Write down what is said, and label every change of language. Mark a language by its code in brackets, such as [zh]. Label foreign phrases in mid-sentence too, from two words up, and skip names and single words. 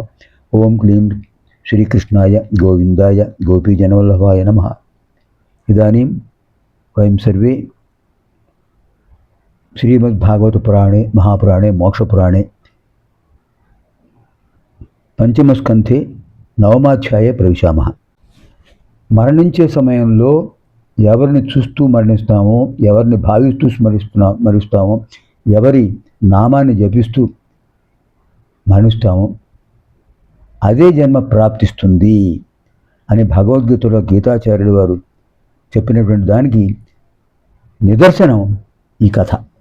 [sa] ओं क्लीं श्रीकृष्णाय गोविंदाय गोपीजनवल्लभाय नमः। इदानीं वयं सर्वे श्रीमद्भागवतपुराणे महापुराणे मोक्षपुराणे पंचमस्कन्धे नवमाध्याये प्रविशामः। [te] మరణించే సమయంలో ఎవరిని చూస్తూ మరణిస్తామో, ఎవరిని భావిస్తూ మరణిస్తామో, ఎవరి నామాన్ని జపిస్తూ మరణిస్తామో అదే జన్మ ప్రాప్తిస్తుంది అని భగవద్గీతలో గీతాచార్యులు వారు చెప్పినటువంటి దానికి నిదర్శనం ఈ కథ.